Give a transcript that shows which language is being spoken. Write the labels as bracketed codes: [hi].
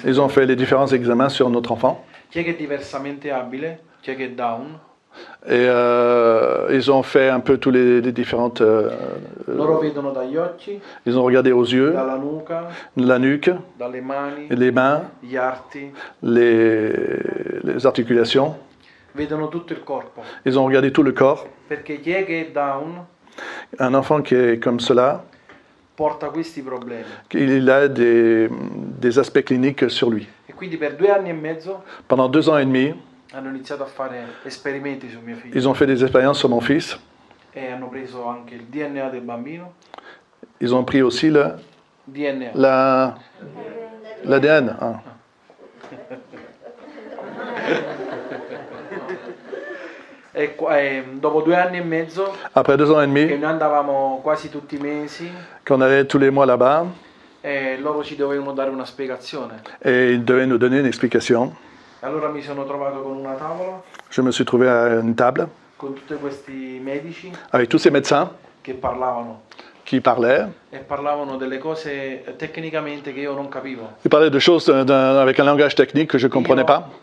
[fr] ils ont fait les différents examens sur notre enfant. [it] Chi è che è diversamente abile, chi è che è down. [fr] Et ils ont fait un peu tous les différentes... [it] Loro vedono dagli occhi, [fr] ils ont regardé aux yeux, [it] dalla nuca, [fr] la nuque, [it] dalle mani, [fr] les mains, [it] gli arti, [fr] les articulations. [it] vedono tutto il corpo. [fr] Ils ont regardé tout le corps. [it] Perché chi è che è down [fr] Un enfant qui est comme cela, [it] porta questi problemi. [fr] il a des aspects cliniques sur lui. [it] E quindi per 2 anni e mezzo [fr] Pendant 2 ans et demi, [it] hanno iniziato a fare esperimenti su mio figlio [fr] ils ont fait des expériences sur mon fils. [it] e hanno preso anche il DNA del bambino, [fr] Ils ont pris aussi [it] DNA. [fr] l'ADN. Hein. [it] E dopo 2 anni e mezzo, [fr] Après 2 ans et [it] che [fr] demi, [it] noi andavamo quasi tutti i mesi, [fr] qu'on allait tous les mois là-bas, [it] loro ci dovevano dare una spiegazione. [fr] et ils devaient nous donner une explication. [it] Allora mi sono trovato con una tavola [fr] Je me suis trouvé à une table [it] con tutti questi medici [fr] avec tous ces médecins [it] che parlavano [fr] qui parlaient. [it] e parlavano delle cose tecnicamente che io non capivo. [fr] Ils parlaient de choses avec un langage technique que je ne comprenais pas.